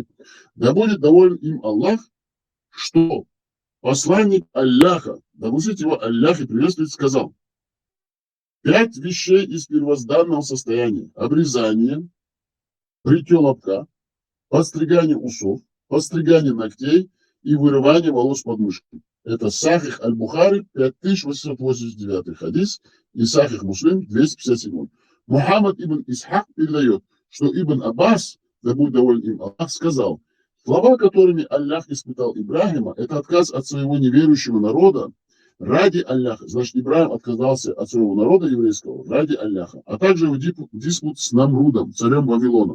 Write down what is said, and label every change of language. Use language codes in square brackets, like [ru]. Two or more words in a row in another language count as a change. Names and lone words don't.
[ru] Да будет доволен им Аллах, что посланник Аллаха, да будет его Аллах и приветствует, сказал: 5 вещей из первозданного состояния. Обрезание, бритье лобка, подстригание усов, подстригание ногтей и вырывание волос под мышкой. Это Сахих Аль-Бухари, 5889 хадис, и Сахих Муслим, 257. Мухаммад ибн Исхак передает, что Ибн Аббас, да будет доволен им Аллах, сказал: Слова, которыми Аллах испытал Ибрагима, это отказ от своего неверующего народа ради Аллаха. Значит, Ибрагим отказался от своего народа еврейского ради Аллаха. А также его диспут с Намрудом, царем Вавилона.